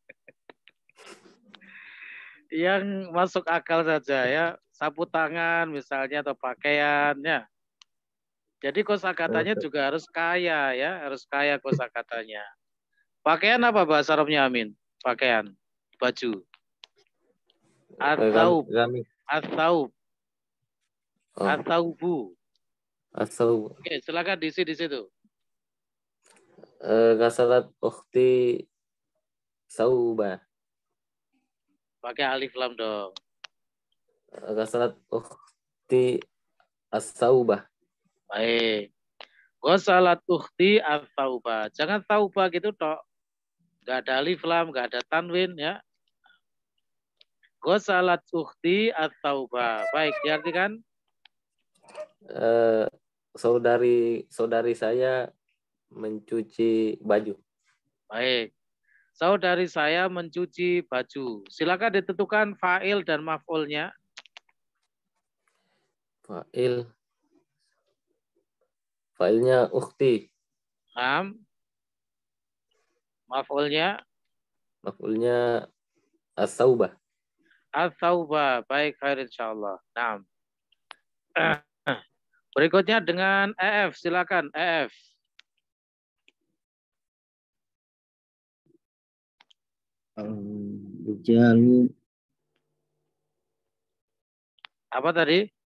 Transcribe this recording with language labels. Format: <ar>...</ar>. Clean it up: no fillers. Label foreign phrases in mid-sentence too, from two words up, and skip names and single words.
<id>Yang masuk akal saja ya. Sapu tangan misalnya atau pakaiannya. Jadi kosakatanya juga harus kaya ya. Harus kaya kosakatanya. Pakaian apa bahasa Arabnya Amin? Pakaian. Baju. At-taub. At-taub. At-taubu. At-taub. Oke, silakan diisi di situ.</id> <ar>غسلت أختي ثوبا.</ar> <id>Pakai alif lam dong.</id> <ar>غسلت أختي الثوب.</ar> <id>Baik.</id> <ar>غسلت أختي الثوب.</ar> <id>Jangan tauba gitu tok. Nggak ada alif lam, nggak ada tanwin ya.</id> <ar>غسلت أختي الثوب.</ar> <id>Baik, diartikan? Saudari saya mencuci baju. Baik. Saudari saya mencuci baju. Silakan ditentukan fa'il dan maf'ulnya. Fa'ilnya ukhti. Maf'ulnya? Maf'ulnya as-saubah. As-saubah. Baik,</id> <ar>خير إن شاء الله.</ar> <id>Naam. Berikutnya dengan EF. Silakan EF. Rijalu. Apa tadi?</id>